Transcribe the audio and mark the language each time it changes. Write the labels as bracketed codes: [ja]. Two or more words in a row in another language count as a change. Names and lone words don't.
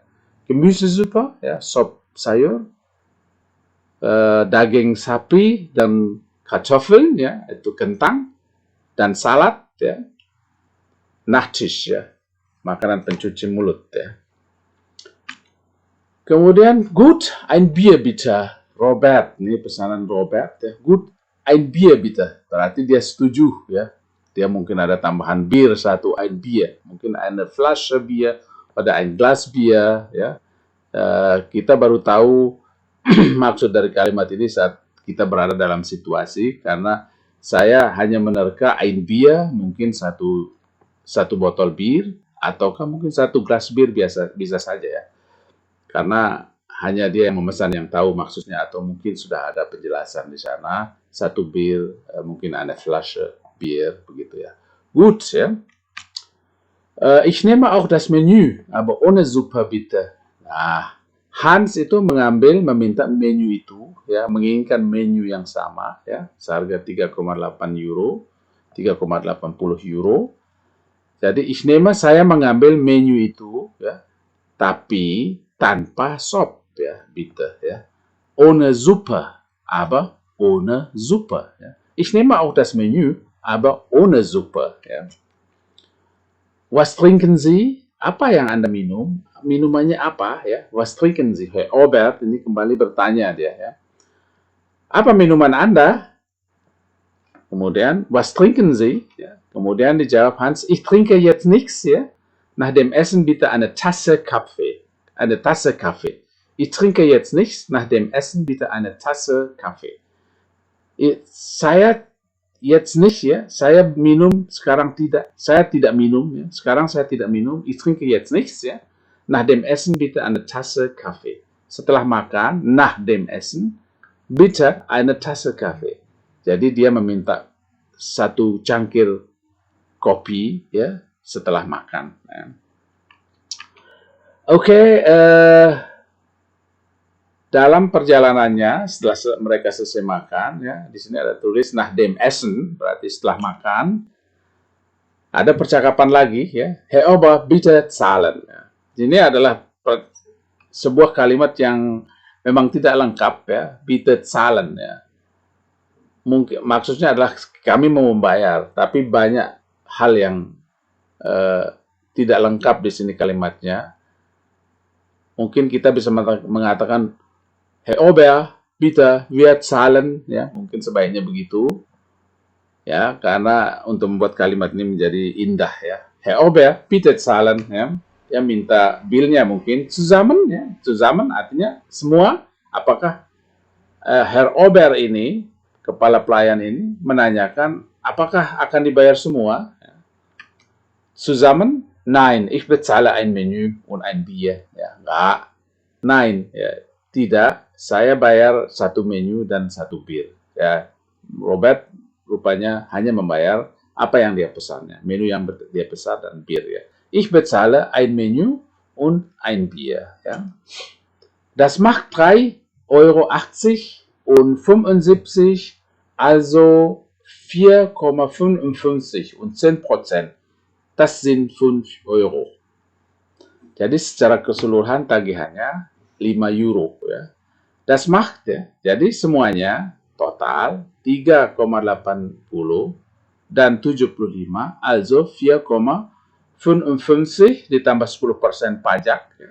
[id] Gemüsesuppe, ya, sop sayur, daging sapi dan Kartoffeln, ya, itu kentang, dan salad, ya. Nachtisch, ya, makanan pencuci mulut, ya. Kemudian, [de] gut, ein Bier bitte. Robert, [id] ini pesanan Robert. Ya. [de] Gut, ein Bier bitte. [id] Berarti dia setuju. Ya. Dia mungkin ada tambahan bir satu, [de] ein Bier. [id] Mungkin [de] eine Flasche Bier, [id] ada [de] ein Glas Bier. [id] Ya. Kita baru tahu maksud dari kalimat ini saat kita berada dalam situasi, karena saya hanya menerka [de] ein Bier, [id] mungkin satu botol bir, ataukah mungkin satu gelas bir bisa saja ya. Karena hanya dia yang memesan yang tahu maksudnya, atau mungkin sudah ada penjelasan di sana, satu bir, mungkin [de] eine Flasche Bier, [id] begitu ya. Gut, ya. [de] Ich nehme auch das Menü, aber ohne Suppe bitte. [id] Nah, Hans itu meminta menu itu, ya, menginginkan menu yang sama, ya, seharga 3,8 euro, 3,80 euro. Jadi, saya mengambil menu itu, ya, tapi tanpa sop, ya, bitte, ya. [de] Ohne Suppe, aber ohne Suppe, ya. Ich nehme auch das Menü, aber ohne Suppe, ya. Was trinken Sie? [id] Apa yang Anda minum? Minumannya apa, ya? [de] Was trinken Sie? [id] Herr Robert ini kembali bertanya dia, ya. Apa minuman Anda? Kemudian, [de] was trinken Sie? [id] Ya. Kemudian dijawab Hans, [de] ich trinke jetzt nichts, [id] ya. [de] Nach dem Essen bitte eine Tasse Kaffee. Eine Tasse Kaffee. Ich trinke jetzt nichts. Nach dem Essen bitte eine Tasse Kaffee. Saya jetzt nicht, [id] ya. Saya minum sekarang tidak. Saya tidak minum, ya. Sekarang saya tidak minum. [de] Ich trinke jetzt nichts, ya. Nach dem Essen bitte eine Tasse Kaffee. [id] Setelah makan, [de] nach dem Essen bitte eine Tasse Kaffee. [id] Jadi dia meminta satu cangkir kopi, ya, setelah makan. Ya. Oke, dalam perjalanannya setelah mereka selesai makan, ya, di sini ada tulis [de] nach dem Essen, [id] berarti setelah makan. Ada percakapan lagi, ya. [de] Herr Ober, bitte zahlen. [id] Ya. Ini adalah sebuah kalimat yang memang tidak lengkap, ya. [de] Bitte zahlen, [id] ya. Mungkin maksudnya adalah kami mau membayar, tapi banyak hal yang tidak lengkap di sini kalimatnya. Mungkin kita bisa mengatakan, [de] Herr Ober, bitte, wir zahlen, [id] ya, mungkin sebaiknya begitu, ya, karena untuk membuat kalimat ini menjadi indah, ya. [de] Herr Ober, bitte zahlen, [id] ya, yang minta bilnya mungkin zusammen, ya, zusammen artinya semua. Apakah Herr Ober ini, kepala pelayan ini, menanyakan apakah akan dibayar semua? Zusammen? [de] Nein, ich bezahle ein Menü und ein Bier. [id] Ya, enggak. Nein, ya, tidak. Saya bayar satu menu dan satu bir. Ya, Robert rupanya hanya membayar apa yang dia pesannya, menu yang dia pesan dan bir, ya. [de] Ich bezahle ein Menü und ein Bier. Ya. Das macht 3,80 € und 75, also 4,55 und 10%. Das sind 5 Euro. [id] Jadi secara keseluruhan tagihannya 5 euro, ya. [de] Das macht, [id] ya. Jadi semuanya total 3,80 dan 75, also 4,55 ditambah 10% pajak, ya.